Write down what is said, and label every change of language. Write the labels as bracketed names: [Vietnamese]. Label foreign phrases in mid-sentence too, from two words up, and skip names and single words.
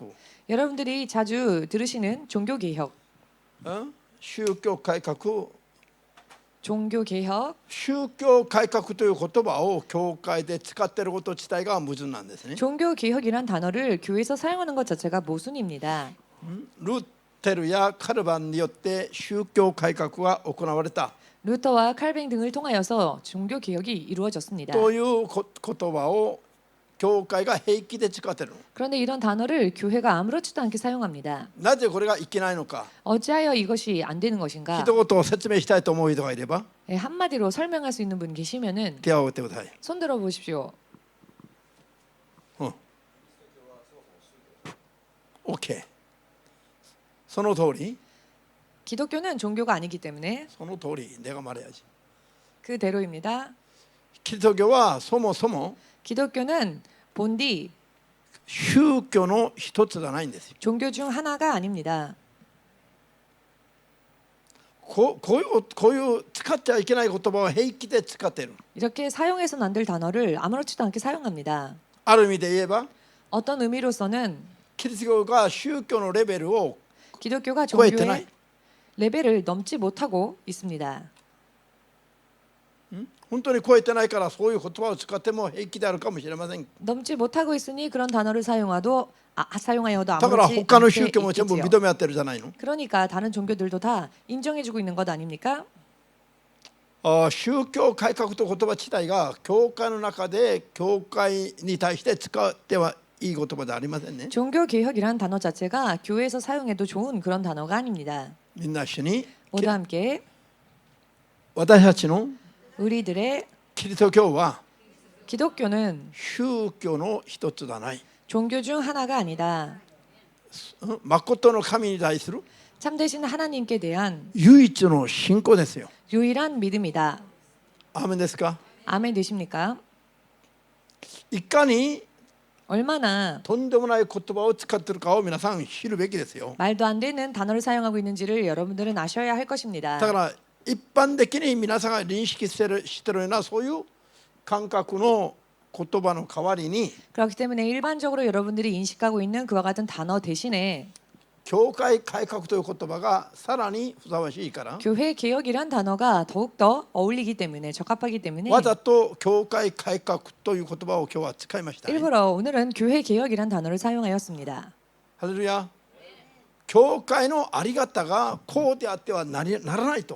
[Korean] 여러분들이 자주 들으시는 종교 개혁, [Japanese] 宗教改革、 [Korean] 종교 개혁, [Japanese] 宗教改革という言葉を教会で使っていること自体が矛盾なんですね。 [Korean] 종교 개혁이란 단어를 교회에서 사용하는 것 자체가 모순입니다. [Japanese] ルーテルやカルバンによって宗教改革が行われた [Korean] 루터와 칼뱅 등을 통하여서 종교 개혁이 이루어졌습니다. [Japanese] という言葉を教会が平気で使っている。 [Korean] 그런데 이런 단어를 교회가 아무렇지도 않게 사용합니다. [Japanese] なぜこれがいけないのか、 [Korean] 어찌하여 이것이 안 되는 것인가? [Japanese] 一言説明したいと思う人がいれば [Korean] 한마디로 설명할 수 있는 분 계시면은 [Japanese] 手を挙げてください。 [Korean] 손 들어 보십시오. [Japanese] その通り [Korean] 기독교는 종교가 아니기 때문에 [Japanese] その通り [Korean] 내가 말해야지. 그대로입니다. [Japanese] キリスト教はそもそも [Korean] 기독교는 본디 [Japanese] 宗教の一つじゃないんですよ。 [Korean] 종교 중 하나가 아닙니다. [Japanese] こういう使っちゃいけない言葉を平気で使っている。 [Korean] 이렇게 사용해서는 안 될 단어를 아무렇지도 않게 사용합니다. [Japanese] ある意味で言えば [Korean] 어떤 의미로서는 [Japanese] キリスト教が宗教のレベルを [Korean] 기독교가 [Japanese] 超えてない。 [Korean] 종교의 레벨을 넘지 못하고 있습니다. [Japanese] 本当に超えてないからそういう言葉を使っても平気であるかもしれません。 [Korean] 넘지 못하고 있으니 그런 단어를 사용하여도 [Japanese] だから [Korean] 아무렇지 [Japanese] 他の [Korean] 않게 [Japanese] 宗教も全部 [Korean] 있겠지요. [Japanese] 認め合ってるじゃないの。 [Korean] 그러니까 다른 종교들도 다 인정해주고 있는 것 아닙니까? [Japanese] 宗教改革という言葉自体が教会の中で教会に対して使ってはいい言葉ではありませんね。 [Korean] 종교 개혁이란 단어 자체가 교회에서 사용해도 좋은 그런 단어가 아닙니다. [Japanese] みんな一緒に [Korean] 모두 함께 [Japanese] 私たちの [Korean] 우리들의 [Japanese] キリスト教は [Korean] 기독교는 [Japanese] 宗教の一つじゃない。 [Korean] 종교 중 하나가 아니다. [Japanese] 誠の神に対する [Korean] 참되신 하나님께 대한 [Japanese] 唯一の信仰ですよ。 [Korean] 유일한 믿음이다. [Japanese] アーメンですか。 [Korean] 아멘 되십니까? [Japanese] いかに [Korean] 얼마나 [Japanese] とんでもない言葉を使っているかを皆さん知るべきですよ。 [Korean] 말도 안 되는 단어를 사용하고 있는지를 여러분들은 아셔야 할 [Japanese] だ [Korean] 것입니다. [Japanese] から一般的に皆さんが認識しているようなそういう感覚の言葉の代わりに [Korean] 그렇기 때문에 일반적으로 여러분들이 인식하고 있는 그와 같은 단어 대신에 [Japanese] 教会改革という言葉がさらにふさわしいから [Korean] 교회 개혁이란 단어가 더욱더 어울리기 때문에 적합하기 때문에 [Japanese] わざと教会改革という言葉を今日は使いました。 [Korean] 일부러 오늘은 교회 개혁이란 단어를 사용하였습니다. [Japanese] ハレルヤ。教会のあり方がこうであってはならないと。